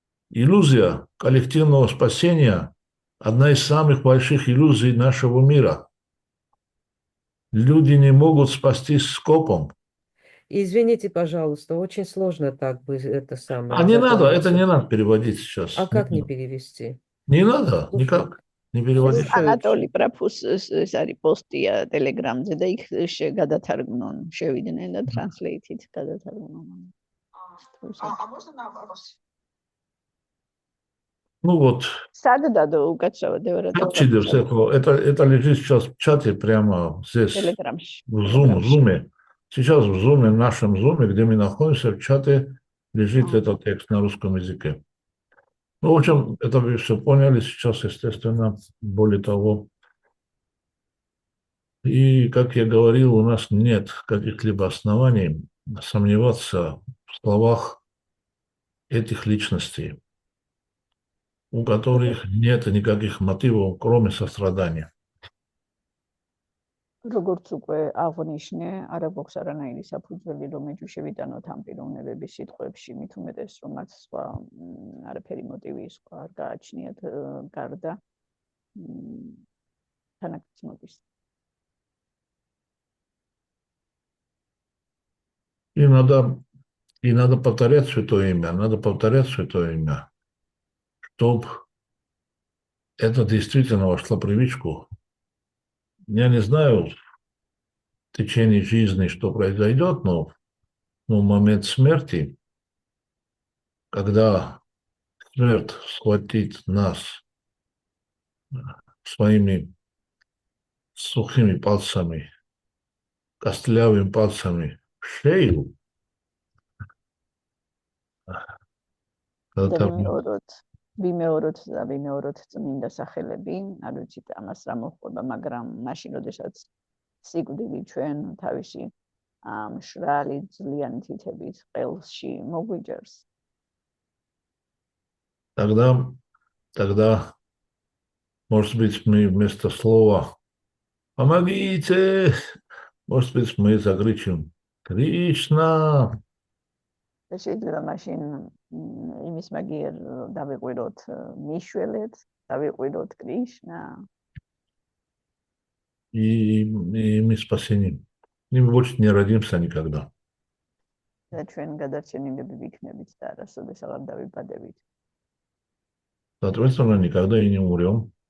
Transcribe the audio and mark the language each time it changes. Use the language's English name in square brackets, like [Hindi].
[Russian] Иллюзия коллективного спасения – одна из самых больших иллюзий нашего мира. Люди не могут спастись скопом. Извините, пожалуйста, очень сложно так бы это самое. Не надо, это не надо переводить сейчас. А как не перевести? Не надо, никак не переводить. [Georgian] ანატოლი პრაფუს ეს არის პოსტია Telegram-ზე და იქ გადათარგმნონ, შევიდნენ და translate-ით გადათარგმნონ. [Russian] Ну вот. [Georgian] სადადო უკაცრავად [Russian] это лежит сейчас в чате прямо здесь. [Georgian] Telegram-ში. [Russian] В Zoom. Сейчас в Zoom, в нашем Zoom, где мы находимся, в чате лежит этот текст на русском языке. Ну, в общем, это вы все поняли сейчас, естественно, более того. И, как я говорил, у нас нет каких-либо оснований сомневаться в словах этих личностей, у которых нет никаких мотивов, кроме сострадания. [Georgian] როგორც უკვე აღნიშნე, არ აქვს არანაირი საფუძველი, რომ ეჭვშევიტანოთ ამ პიროვნებების სიტყვებში, მით უმეტეს, რომ მათ სხვა არაფერი მოტივი სხვა არ გააჩნიათ გარდა თანაგრძნობის. [Russian] И надо повторять святое имя, Чтоб это действительно вошло в привычку. Я не знаю в течение жизни, что произойдет, но в момент смерти, когда смерть схватит нас своими сухими пальцами, костлявыми пальцами в шею, когда [Georgian] და там ვიმეოროთ წმინდა სახელები, არ ვიცით ამას რა მოხდება, მაგრამ მაშინ, როდესაც სიკვდილი ჩვენ თავისი მშრალი ძლიანი თითებით ყელში მოგვიჯერს, [Russian] тогда, может быть, мы вместо слова «помогите», может быть, мы закричим «Кришна». [Georgian] და შეიძლება მაშინ იმის მაგიერ დავიყვიროთ მიშველეთ, დავიყვიროთ კრიშნა [Russian] И мы спасеним. И мы больше не родимся никогда. [Georgian] და ჩვენ გადარჩენილები ვიქნებით და არასოდეს აღარ დავიბადებით. [Russian] Соответственно, никогда и не умрем.